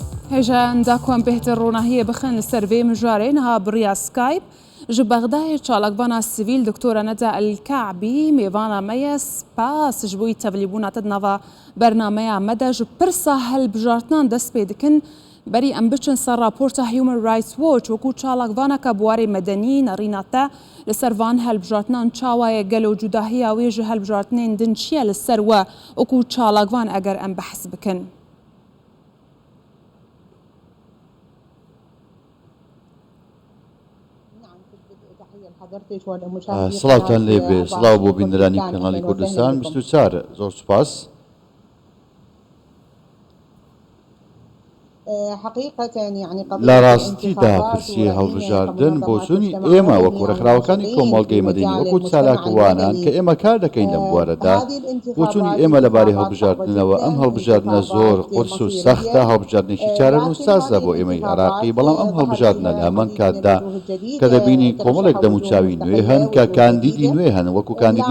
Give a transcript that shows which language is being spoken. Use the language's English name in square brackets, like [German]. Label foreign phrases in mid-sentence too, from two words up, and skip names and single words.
[Kurdish] هێژان داکۆم بهتر ڕووناهیە بخن لەسەر vê mijarê niha biriya Skype ji Bexdayê çalakbana sivîl Diktora Neda Elkacbî mêvana me ye spas ji bo wî tevlîbûna te di nava bernameya me de ji pirsa helbijartinan dest pê dikin berî em biçin ser raporta Human Rights Watch wekû çalakvaneka buwarê medenî nerîna te li ser van helbijartinan çawa ye gelo cudahiya wê ji helbijartinên din çi ye li ser we wekû çalakvan eger em behs bikin. [Central Kurdish] سڵاوتان لێبێ سڵاو بۆ بینەرانی کەناڵی کوردستان 24 زۆر سوپاس. لە ڕاستیدا پرسی هەڵبژاردن بۆ چوونی ئێمە وەکو ڕێکخراوەکانی کۆمەڵگەی مەدەنی وەکو چالاکوانان کە ئێمە کار دەکەین لەم بوارەدا بۆ چوونی ئێمە لەبارەی هەڵبژاردنەوە ئەم هەڵبژاردنە زۆر قورس و سەختە هەڵبژاردنێکی چارەنووس و سازە بۆ ئێمەی عێراقی بەڵام ئەم هەڵبژاردنە لە هەمان کاتدا کە دەبینی کۆمەڵێک دەموچاوی نوێ هەن کە کاندیدی نوێ هەن وەکو کاندیدی